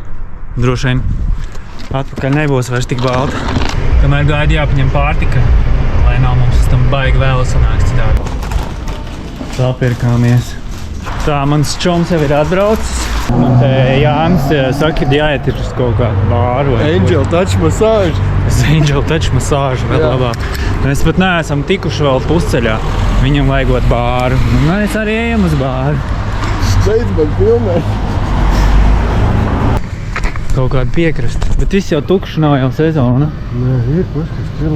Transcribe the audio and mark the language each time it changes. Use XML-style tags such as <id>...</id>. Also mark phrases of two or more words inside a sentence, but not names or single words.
<lv>Droši vien atpakaļ nebūs vairs tik balta. Kamēr gaida jāpaņem pārtika, lai nav mums tam baigi vēl sanāks citādi. Sapirkāmies. Tā, mans čoms jau ir atbraucis. Un te Jānis saka, ka jāiet ir uz kaut kādu bāru. Angel touch massage. Angel touch massage vēl labāk. Mēs pat neesam tikuši vēl pusceļā. Viņam vajagot bāru. Un mēs arī ejam uz bāru. Steidz man filmē. Kaut kāda piekrasta. Bet viss jau tukšs, nav jau sezona. Nē, ir paskas pilnīgi.</lv>